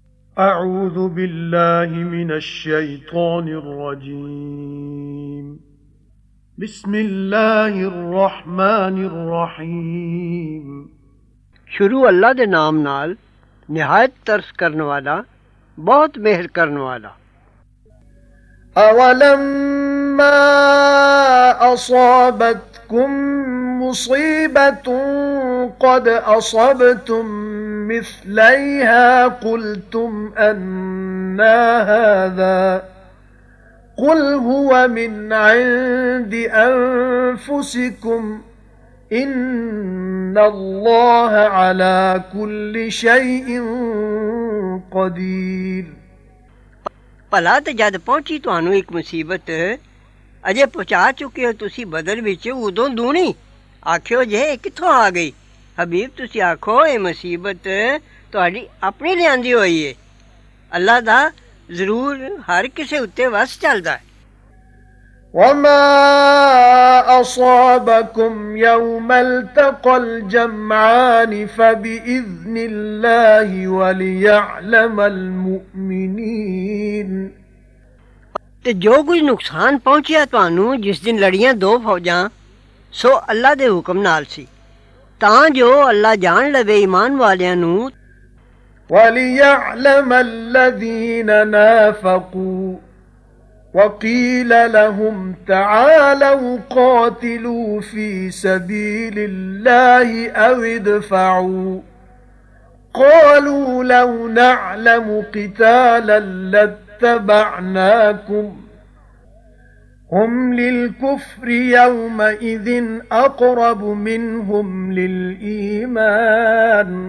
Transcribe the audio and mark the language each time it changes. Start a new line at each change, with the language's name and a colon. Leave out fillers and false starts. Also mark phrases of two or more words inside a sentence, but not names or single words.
Arabic: أعوذ بالله من الشيطان الرجيم بسم الله الرحمن الرحيم
Punjabi: ਸ਼ੁਰੂ ਅੱਲਾਹ ਦੇ ਨਾਮ ਨਾਲ ਨਿਹਾਇਤ ਤਰਸ ਕਰਨ ਵਾਲਾ ਬਹੁਤ ਮਿਹਰ ਕਰਨ ਵਾਲਾ।
Arabic: أولما أصابتكم مصيبة قد أصبتم مثليها قلتم أنى هذا قل هو من عند أنفسكم إن الله على كل شيء قدير।
Punjabi: ਭਲਾ ਤੇ ਜਦ ਪਹੁੰਚੀ ਤੁਹਾਨੂੰ ਇੱਕ ਮੁਸੀਬਤ ਅਜੇ ਪਹੁੰਚਾ ਚੁੱਕੇ ਹੋ ਤੁਸੀਂ ਬਦਲ ਵਿੱਚ ਉਦੋਂ ਦੂਣੀ ਆਖਿਓ ਜੇ ਕਿੱਥੋਂ ਆ ਗਈ। ਹਬੀਬ ਤੁਸੀਂ ਆਖੋ ਇਹ ਮੁਸੀਬਤ ਤੁਹਾਡੀ ਆਪਣੀ ਲਿਆਂਦੀ ਹੋਈ ਏ। ਅੱਲਾ ਦਾ ਜ਼ਰੂਰ ਹਰ ਕਿਸੇ ਉੱਤੇ ਵਸ ਚੱਲਦਾ ਹੈ।
Arabic: وما أصابكم يوم التقى الجمعان فبإذن الله وليعلم المؤمنين।
Punjabi: ਤੇ ਜੋ ਕੁਝ ਨੁਕਸਾਨ ਪਹੁੰਚਿਆ ਤੁਹਾਨੂੰ ਜਿਸ ਦਿਨ ਲੜੀਆਂ ਦੋ ਫੌਜਾਂ ਸੋ ਅੱਲਾ ਦੇ ਹੁਕਮ ਨਾਲ ਸੀ ਤਾਂ ਜੋ ਅੱਲਾ ਜਾਣ ਲਵੇ ਈਮਾਨ ਵਾਲਿਆਂ ਨੂੰ।
Arabic: وَلِيَعْلَمَ الَّذِينَ نَافَقُوا وَقِيلَ لَهُمْ تَعَالَوْا قَاتِلُوا فِي سَبِيلِ اللَّهِ أَوِ ادْفَعُوا قَالُوا لَوْ نَعْلَمُ قِتَالًا لَاتَّبَعْنَاكُمْ هُمْ لِلْكُفْرِ يَوْمَئِذٍ أَقْرَبُ مِنْهُمْ لِلْإِيمَانِ